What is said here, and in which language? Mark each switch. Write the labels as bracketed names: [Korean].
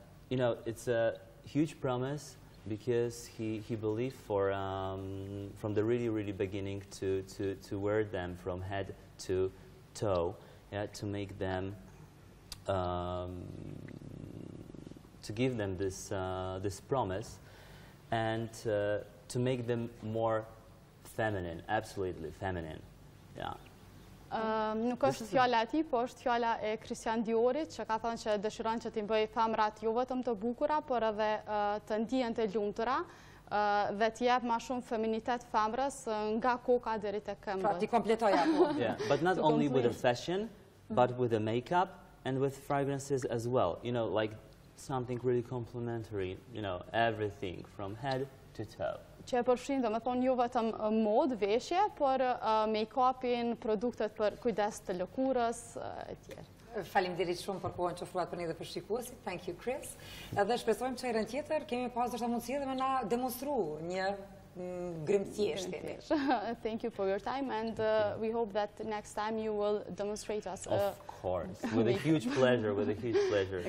[English] You know, it's a huge promise because he believed from the really beginning to wear them from head to toe, yeah, to make them to give them this promise and to make them more feminine, absolutely feminine, yeah. [Albanian] Nuk është fjala e tij, po është fjala e Krishtian Diorit, që ka thënë që dëshiron që t'i bëjë femrat jo vetëm të bukura, por edhe të ndihen të lumtura dhe të jap më shumë feminitet femrës nga koka deri te këmbët. Pra ti kompletoj apo. [English] Yeah, but not only with the fashion, but with the makeup and with fragrances as well. You know, like something really complementary, you know, everything from head to toe. [Albanian] Që e përfshin dhe me thonë jo vetëm mod, veshje, por make-upin, produktet për kujdes të lëkurës, e tjerë. Faleminderit shumë për kohën që ofruat për ne dhe për shikuesit. [English] Thank you, Chris. [Albanian] Edhe shpresojmë që herën tjetër kemi pas dështë mundësi edhe me na demonstru një grimëtjesht. [English] Thank you for your time, and we hope that next time you will demonstrate us. Of course, with a huge pleasure, with a huge pleasure.